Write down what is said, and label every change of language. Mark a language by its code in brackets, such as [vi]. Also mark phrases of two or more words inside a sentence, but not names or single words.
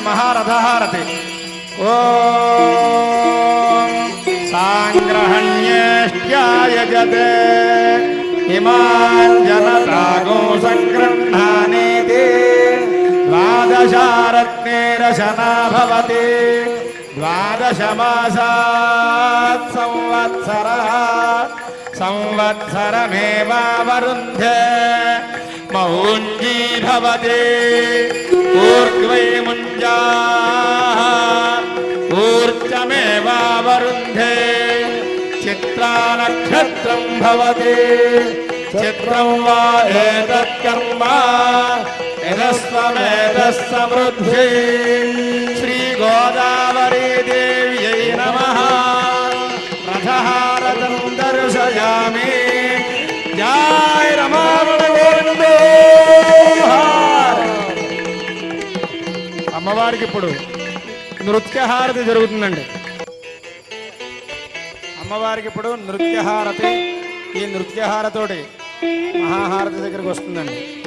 [sa] మహారథహారతి. ఓం సాంగ్రహణ్యేష్ట్యాయజతే హిమాంజనతాగో సంగృహ్ణానేతి ద్వాదశారత్నేరశనా భవతి ద్వాదశ మాసాత్ సంవత్సరః సంవత్సరమేవావరుంధ్యే भवति ऊर्ध्वै मुञ्जाः ऊर्जमेवावरुन्धे चित्रा नक्षत्रं भवति चित्रं वा एतत्कर्म यदस्त्वमेतः समृद्धि श्रीगोदावरी देव्यै नमः रथहारतं दर्शयामि जय रमारमण गोविंद [te] అమ్మవారికి ఇప్పుడు నృత్యహారతి జరుగుతుందండి అమ్మవారికి ఇప్పుడు నృత్యహారతి ఈ నృత్యహారతోటి మహాహారతి దగ్గరికి వస్తుందండి